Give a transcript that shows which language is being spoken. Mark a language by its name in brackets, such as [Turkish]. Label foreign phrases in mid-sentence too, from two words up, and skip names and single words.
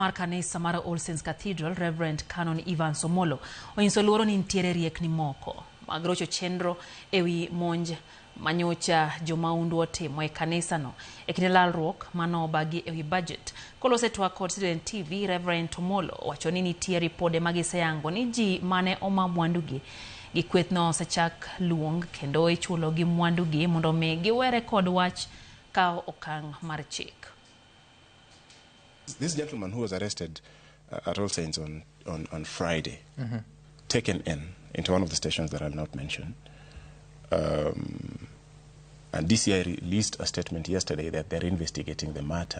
[Luo (Kenya and Tanzania)] Mar kanisa mar All Saints Cathedral, Reverend Canon Omollo onyiso luoro ni nitiere riekni moko mag rocho chenro ewi monj manyocha jomaundu otimo e kanisano e kinde lalruok manobagi ewi budget. Kolose twak kod Citizen TV, Reverend Omollo wacho ni nitie ripode magiseyango ni ji mane oma mwandugi gi kwethno osechak luong kendo ichulo gi mwandugi mondo mi giwere kod wach kao okang' mar chik. [English] This gentleman who was arrested at All Saints on Friday, taken into one of the stations that I'll not mention, and DCI released a statement yesterday that they're investigating the matter.